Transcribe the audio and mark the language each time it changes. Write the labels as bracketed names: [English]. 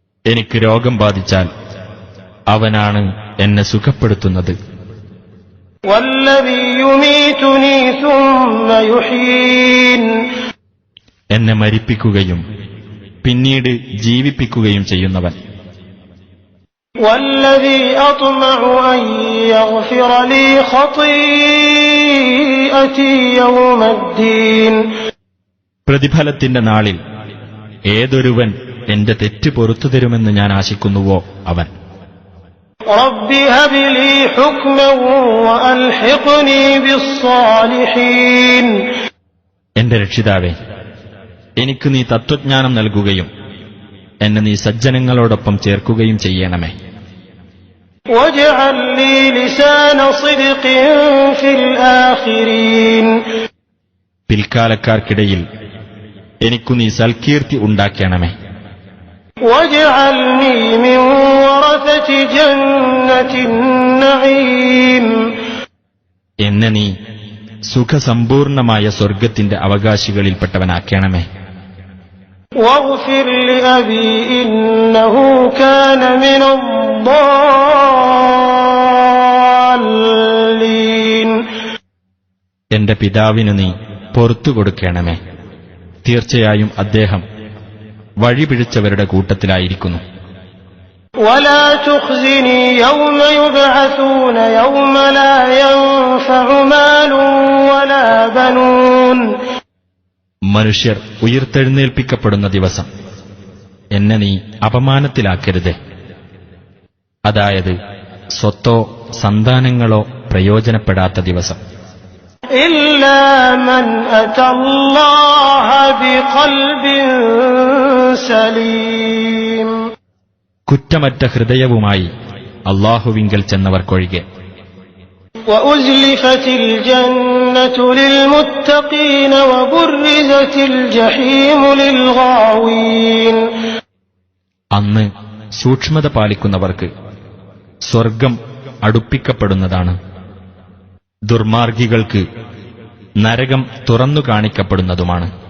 [Malayalam] എനിക്ക് രോഗം ബാധിച്ചാൽ അവനാണ് എന്നെ സുഖപ്പെടുത്തുന്നത്. [Arabic] والذي يميتني ثم يحيين. [Malayalam] എന്നെ മരിപ്പിക്കുകയും പിന്നീട് ജീവിപ്പിക്കുകയും ചെയ്യുന്നവൻ. [Arabic] والذي أطمع أن يغفر لي خطيئتي يوم الدين. [Malayalam] പ്രതിഫലത്തിന്റെ നാളിൽ ഏതൊരുവൻ എന്റെ തെറ്റ് പൊറുത്തു തരുമെന്ന് ഞാൻ ആശിക്കുന്നുവോ അവൻ. [Arabic] رب هب لي حكما وألحقني بالصالحين. [Malayalam] എന്റെ രക്ഷിതാവേ, എനിക്ക് നീ തത്വജ്ഞാനം നൽകുകയും എന്നെ നീ സജ്ജനങ്ങളോടൊപ്പം ചേർക്കുകയും ചെയ്യണമേ. [Arabic] واجعل لي لسان صدق في الآخرين. [Malayalam] പിൽക്കാലക്കാർക്കിടയിൽ എനിക്കു നീ സൽകീർത്തി ഉണ്ടാക്കണമേ. [Arabic] واجعلني من ورثة جنة النعيم. [Malayalam] എന്നെ നീ സുഖസമ്പൂർണമായ സ്വർഗത്തിന്റെ അവകാശികളിൽപ്പെട്ടവനാക്കണമേ. [Arabic] واغفر لأبي إنه كان من الضالين. [Malayalam] എന്റെ പിതാവിനു നീ പൊറത്തു കൊടുക്കണമേ, തീർച്ചയായും അദ്ദേഹം വഴിപിഴച്ചവരുടെ കൂട്ടത്തിലായിരിക്കുന്നു. [Arabic] ولا تخزني يوم يبعثون يوم لا ينفع مال ولا بنون. [Malayalam] മനുഷ്യർ ഉയിർത്തെഴുന്നേൽപ്പിക്കപ്പെടുന്ന ദിവസം എന്നെ നീ അപമാനത്തിലാക്കരുതേ. അതായത് സ്വത്തോ സന്താനങ്ങളോ പ്രയോജനപ്പെടാത്ത ദിവസം. [Arabic] إلا من أتى الله بقلب سليم. [Malayalam] കുറ്റമറ്റ ഹൃദയവുമായി അല്ലാഹുവിങ്കൽ ചെന്നവർക്കൊഴികെ. [Arabic] وأزلفت الجنة للمتقين وبرزت الجحيم للغاوين. [Malayalam] അന്ന് സൂക്ഷ്മത പാലിക്കുന്നവർക്ക് സ്വർഗം അടുപ്പിക്കപ്പെടുന്നതാണ്, ദുർമാർഗികൾക്ക് നരകം തുറന്നു കാണിക്കപ്പെടുന്നതുമാണ്.